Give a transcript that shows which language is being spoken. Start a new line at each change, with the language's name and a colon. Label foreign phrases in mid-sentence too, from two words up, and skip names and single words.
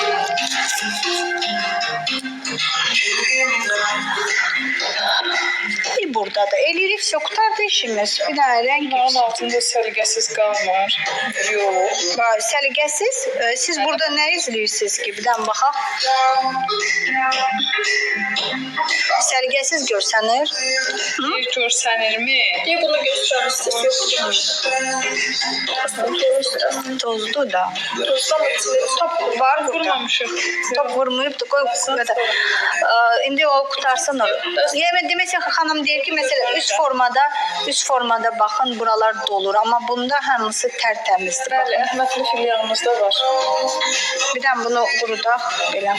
Azerbaijani: Burada da elirik, söktardı işimiz. Bir dənə rəng Bunların altında səliqəsiz qalmır. Yox. Səliqəsiz. Siz burada nə izləyirsiniz ki? Bir dənə baxaq. Səliqəsiz görsənir. Bir görsənirmi?
Turkish: Niye bunu göstermişsiniz? Yok.
Azerbaijani: Tozlu da.
Turkish: Tuzdan içinde
Azerbaijani: Top var burada. Vurmamışıq. Top vurmayıb da qoy qədər. İndi o qutarsın o. Yəni demək xanım deyir ki, məsələn üst formada baxın, buralar dolur, amma bunda hamısı tərtəmizdir. Bəli, Əhmədli filialımızda var. Bir dənə bunu qurudaq belə.